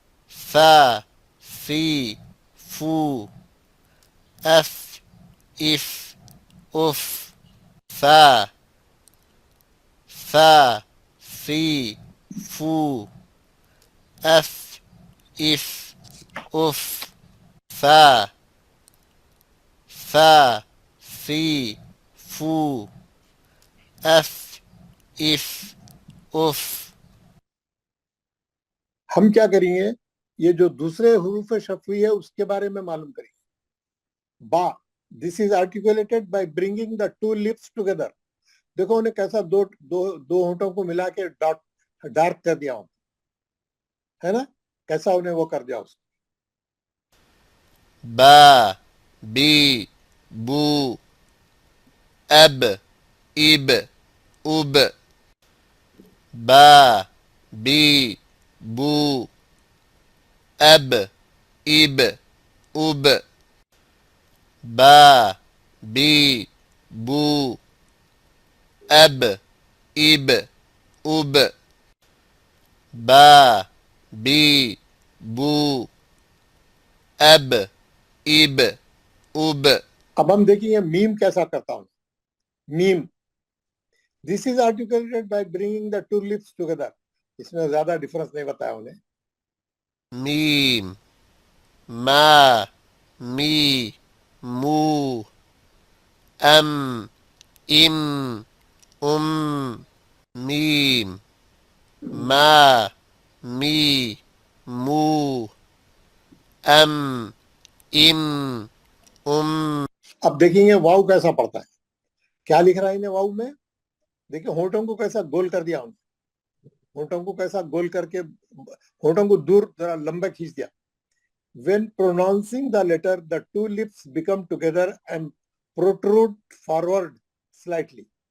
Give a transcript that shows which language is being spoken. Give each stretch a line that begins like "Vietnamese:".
Urdu: فا فی فو اف اف اف فا فا فی فو اف اف اف فا فا فی فو اف اف اف. ہم کیا کریں گے, یہ جو دوسرے حروف شفوی ہے اس کے بارے میں معلوم کریں گے.
English: با, this is articulated by bringing the two lips together.
Urdu: دیکھو انہیں کیسا دو ہونٹوں کو ملا کے ڈارک کر دیا ہوں, ہے نا, کیسا انہیں وہ کر دیا اس. با بی بو اب اب اب با بی بو اب اب اب با بی بو اب اب اب با بی بو اب اب اب. اب ہم دیکھیں گے میم کیسا کرتا ہوں.
English: میم, this is articulated by bringing the two lips together.
Urdu: اس میں زیادہ ڈیفرنس نہیں بتایا انہیں. میم ما می مو ام ام ام میم ما می مو ام ام ام. اب دیکھیں گے واؤ کیسا پڑتا ہے. کیا لکھ رہا ہے انہیں واؤ میں, دیکھیں ہونٹوں کو کیسا گول کر دیا انہیں. ہونٹوں کو کیسا گول کر کے ہونٹوں کو دور ذرا لمبا کھینچ دیا.
English: When pronouncing the letter, the two lips become together and protrude forward slightly.